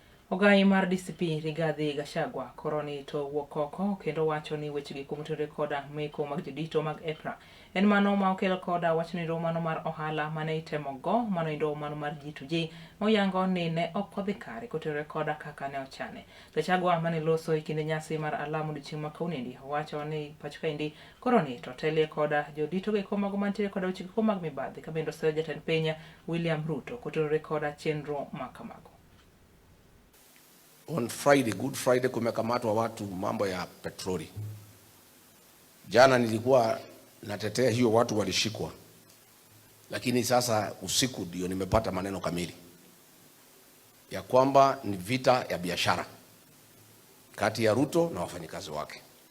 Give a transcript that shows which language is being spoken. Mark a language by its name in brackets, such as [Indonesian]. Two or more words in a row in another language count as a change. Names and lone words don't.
[Luo (Kenya and Tanzania)] Ogai mar DCP Rigathi Gachagua koroni to wuok kendo wacho ni wechegi kumotore koda meko mag jodito mag EPRA en mano ma okelo koda wachni romano mar ohala mane itemo go mano mar G2G moyango ni ne ok odhi kare kotore koda kaka ne ochane. Gachagua mane loso e kinde nyasi mar alamu odiochieng' ma kaunendi wacho ni pacho kaendi koroni to telie koda jodito go mago mantiere koda wechegi mag mibadhi ka bende oseo jatend piny William Ruto kotore koda chenro makamago. [English] On Friday, Good Friday, [Swahili] kumekamatwa watu mambo ya petroli. Jana nilikuwa natetea hiyo watu walishikwa. Lakini sasa usiku ndio nimepata maneno kamili ya kwamba ni vita ya biashara kati ya Ruto na wafanyikazi wake.